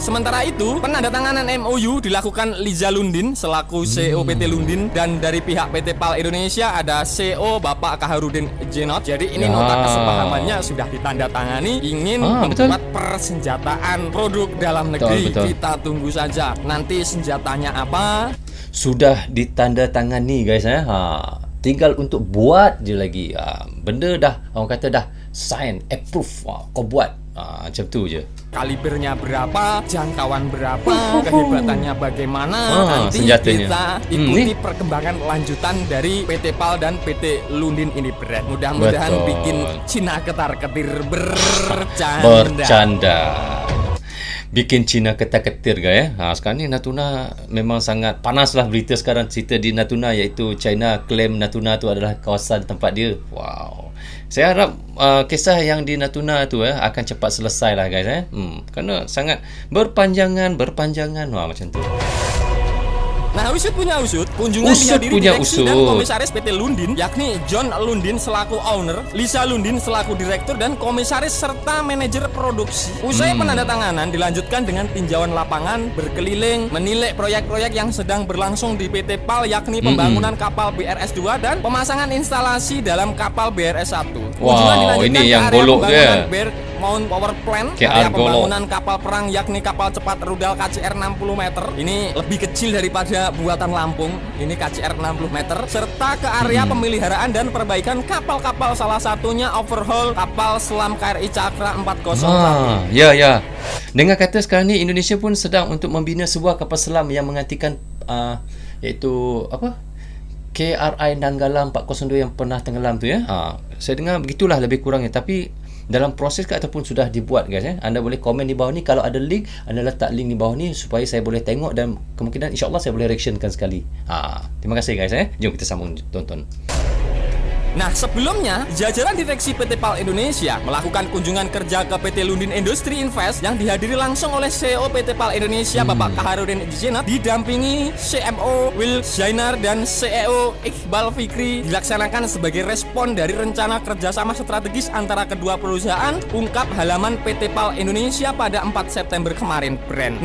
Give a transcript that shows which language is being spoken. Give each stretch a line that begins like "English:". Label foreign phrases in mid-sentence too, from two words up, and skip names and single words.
Indonesian: Sementara itu, penandatanganan MOU dilakukan Liza Lundin selaku CEO PT Lundin, dan dari pihak PT PAL Indonesia ada CEO Bapak Kaharudin Jenot. Jadi ini nota kesepahamannya sudah ditandatangani, ingin membuat persenjataan produk dalam negeri.
Malay: Betul.
Indonesian: Kita tunggu saja nanti senjatanya apa.
Malay: Sudah ditandatangani guys tinggal untuk buat je lagi. Benda dah orang kata dah
English: sign, approve,
Malay: kau buat. Macam tu je.
Indonesian: Kalibernya berapa, jangkauan berapa, kehebatannya bagaimana, nanti senjatanya. kita ikuti perkembangan lanjutan dari PT PAL dan PT Lundin ini, Brand. Mudah-mudahan bikin Cina ketar-ketir bercanda. Bikin Cina ketar-ketir guys.
Malay: Sekarang ni Natuna memang sangat panas lah berita sekarang, cerita di Natuna, iaitu China claim Natuna tu adalah kawasan tempat dia. Wow. Saya harap kisah yang di Natuna tu akan cepat selesai lah guys kerana sangat berpanjangan macam tu.
Indonesian: Nah, usut punya usut, kunjungan dihadiri direksi dan komisaris PT Lundin, yakni John Lundin selaku owner, Lisa Lundin selaku direktur dan komisaris serta manajer produksi. Usai penandatanganan dilanjutkan dengan tinjauan lapangan, berkeliling, menilai proyek-proyek yang sedang berlangsung di PT PAL, yakni pembangunan kapal BRS-2 dan pemasangan instalasi dalam kapal BRS-1.
Malay: Wow, ini yang golok dia.
Indonesian: Mount Power Plant, area pembangunan kapal perang yakni kapal cepat rudal KCR 60 meter.
Malay: Ini lebih kecil daripada buatan Lampung.
Indonesian: Ini KCR 60 meter, serta ke area pemeliharaan dan perbaikan kapal-kapal, salah satunya overhaul kapal selam KRI Cakra 401.
Malay: Ya. Dengar kata sekarang ni Indonesia pun sedang untuk membina sebuah kapal selam yang menggantikan iaitu apa? KRI Nanggala 402 yang pernah tenggelam tu saya dengar begitulah lebih kurangnya, tapi dalam proses ataupun sudah dibuat guys Anda boleh komen di bawah ni, kalau ada link anda letak link di bawah ni supaya saya boleh tengok dan kemungkinan insyaAllah saya boleh reactionkan sekali. Terima kasih guys jom kita sambung tonton.
Indonesian: Nah, sebelumnya jajaran direksi PT PAL Indonesia melakukan kunjungan kerja ke PT Lundin Industri Invest yang dihadiri langsung oleh CEO PT PAL Indonesia Bapak Kaharudin Jenot, didampingi CMO Will Zainar dan CEO Iqbal Fikri, dilaksanakan sebagai respon dari rencana kerjasama strategis antara kedua perusahaan, ungkap halaman PT PAL Indonesia pada 4 September kemarin, Brand.